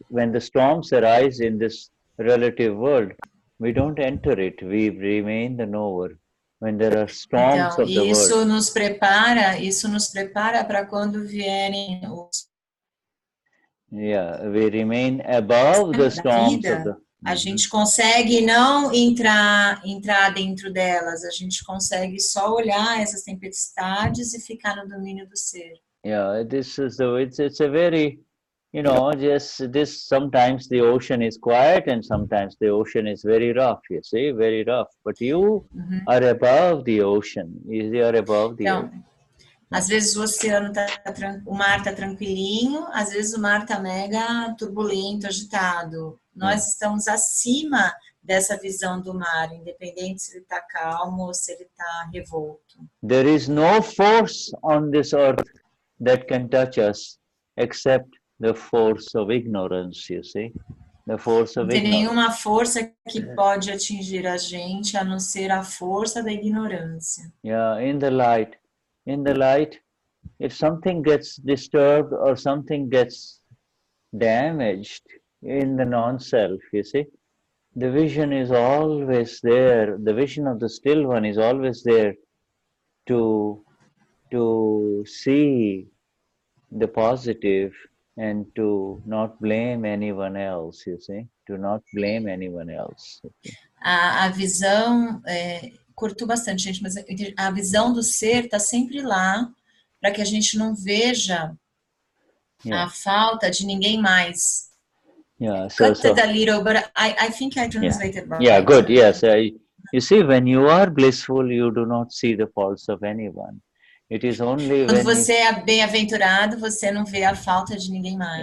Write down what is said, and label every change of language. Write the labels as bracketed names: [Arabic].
[English] When the storms arise in this relative world, we don't enter it, we remain the knower. When there are storms [Portuguese] então, [English] of the [Portuguese] isso [English] world. [Portuguese] Isso nos prepara para quando vierem os... [English] Yeah, we remain above the storms of the... [Portuguese] A gente consegue não entrar dentro delas, a gente consegue só olhar essas tempestades e ficar no domínio do ser. [English] Yeah, this is it's a very, just this, sometimes the ocean is quiet and sometimes the ocean is very rough, you see, very rough. But you are above the ocean, you are above the ocean. [Portuguese] Às vezes o oceano o mar está tranquilinho, às vezes o mar está mega turbulento, agitado. Nós estamos acima dessa visão do mar, independente se ele está calmo ou se ele está revolto. [English] There is no force on this earth that can touch us except the force of ignorance, you see? The force of ignorance. [Portuguese] Não tem nenhuma força que pode atingir a gente a não ser a força da ignorância. [English] Yeah, in the light, if something gets disturbed or something gets damaged in the non-self, you see, the vision is always there. The vision of the still one is always there to see the positive and to not blame anyone else, you see, to not blame anyone else. [Portuguese] A visão, cortou bastante, gente, mas a visão do ser está sempre lá para que a gente não veja a falta de ninguém mais. Yeah, [English] Cut a little, but I think I translated right. Yeah, good, yes. You see, when you are blissful, you do not see the faults of anyone. It is only [Portuguese] quando você é bem-aventurado, você não vê a falta de ninguém mais.